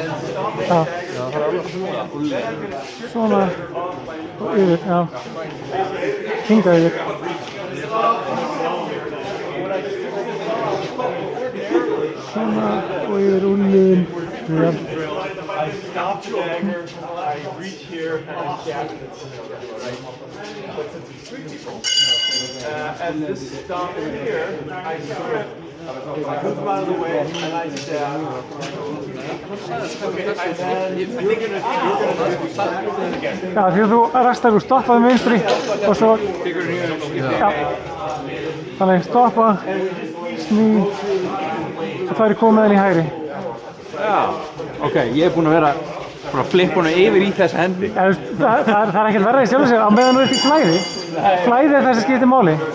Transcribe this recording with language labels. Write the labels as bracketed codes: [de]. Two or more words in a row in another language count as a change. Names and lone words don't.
[is] Já. Svona og yfir, já. Hingað yfir. Svona og yfir úlinn. [en] I stop the dagger, I reach here, and I jab it. Right? But since it's three people, and this stop here, I strip, I move out of the way, and I stab. Okay, and then you're gonna do again. [is] Já, því að þú rastar úr stoppaði með vinstri og svo. Já. Þannig stoppa, sný, og það komið með henni í hægri. Já, ok, ég er búinn að vera að flippa hana yfir í þessa hendi. Ja, það er ekkert verra í sjálfu sér á meðan þú ert í flæði. Flæði er það sem skiptir máli.